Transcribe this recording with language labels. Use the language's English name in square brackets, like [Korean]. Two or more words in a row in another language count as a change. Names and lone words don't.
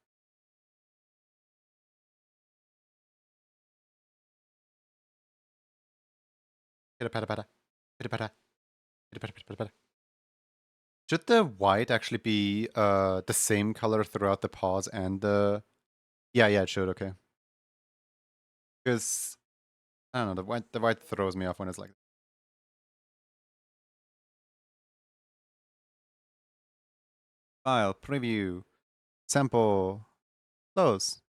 [English] Pitta-patta-patta. Pitta-patta. Pitta-patta-pitta-patta. Should the white actually be the same color throughout the pause and the... Yeah, it should, okay. Because, I don't know, the white throws me off when it's like... File, preview, sample, close.